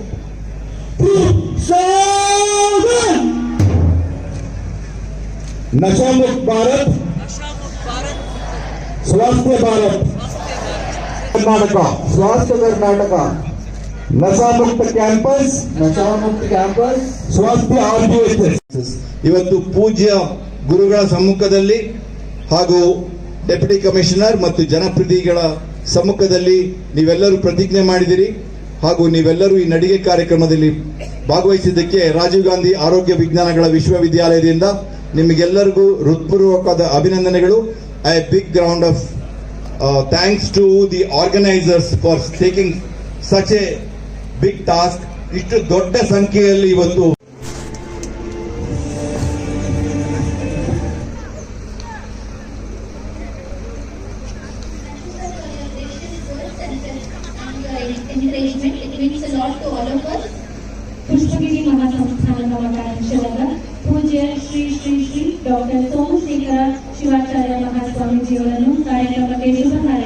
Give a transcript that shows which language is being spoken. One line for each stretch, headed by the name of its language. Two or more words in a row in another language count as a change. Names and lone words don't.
Hindi: नशा मुक्त भारत, स्वास्थ्य भारत कर्नाटक, स्वास्थ्य कर्नाटक, नशा मुक्त कैंपस, स्वास्थ्य RGHS.
Kannada: ಇವತ್ತು ಪೂಜ್ಯ ಗುರುಗಳ ಸಮ್ಮುಖದಲ್ಲಿ ಹಾಗೂ
English: deputy commissioner
Kannada: ಮತ್ತು ಜನಪ್ರತಿನಿಧಿಗಳ ಸಮ್ಮುಖದಲ್ಲಿ ನೀವೆಲ್ಲರೂ ಪ್ರತಿಜ್ಞೆ ಮಾಡಿದಿರಿ ಹಾಗೂ ನೀವೆಲ್ಲರೂ ಈ ನಡಿಗೆ ಕಾರ್ಯಕ್ರಮದಲ್ಲಿ ಭಾಗವಹಿಸಿದ್ದಕ್ಕೆ ರಾಜೀವ್ ಗಾಂಧಿ ಆರೋಗ್ಯ ವಿಜ್ಞಾನಗಳ ವಿಶ್ವವಿದ್ಯಾಲಯದಿಂದ ನಿಮಗೆಲ್ಲರಿಗೂ ಹೃತ್ಪೂರ್ವಕವಾದ ಅಭಿನಂದನೆಗಳು.
English: A big round of thanks to the organisers for taking such a big task.
Kannada: ಇಷ್ಟು ದೊಡ್ಡ ಸಂಖ್ಯೆಯಲ್ಲಿ ಇವತ್ತು
English: encouragement. It means a lot to all of us.
Kannada: ಪುಷ್ಪಗಿರಿ ಮಹಾಸಂಸ್ಥಾನದ ಕಾರ್ಯಕ್ರಮದ ಪೂಜ್ಯ ಶ್ರೀ ಶ್ರೀ ಶ್ರೀ ಡಾಕ್ಟರ್ ಸೋಮಶೇಖರ ಶಿವಾಚಾರ್ಯ ಮಹಾಸ್ವಾಮೀಜಿಯವರನ್ನು ಕಾರ್ಯಕ್ರಮಕ್ಕೆ ಶುಭ